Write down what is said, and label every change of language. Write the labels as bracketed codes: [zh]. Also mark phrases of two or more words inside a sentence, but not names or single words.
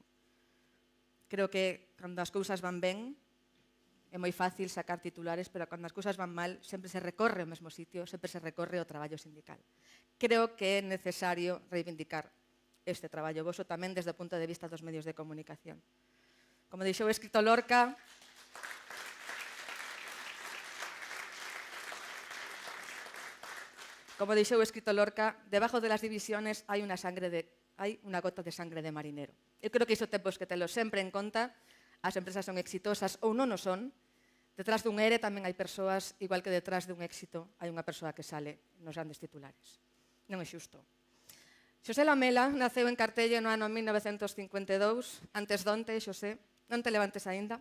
[gl] Creo que cando as cousas van ben é moi fácil sacar titulares, pero cando as cousas van mal sempre se recorre ao mesmo sitio, sempre se recorre ao traballo sindical. Creo que é necesario reivindicar este traballo voso tamén desde o punto de vista dos medios de comunicación. Como dixou o escrito Lorca, [es] debajo de las divisiones [gl] hai unha gota [es] de sangre de marinero. [gl] Eu creo que iso temos que telo sempre en conta. As empresas son exitosas ou non o son. Detrás dun ERE tamén hai persoas, igual que detrás dun éxito hai unha persoa que sale nos grandes titulares. Non é xusto. Xosé Lamela naceu en Cartelle no ano 1952, antes donte, Xosé, non te levantes aínda.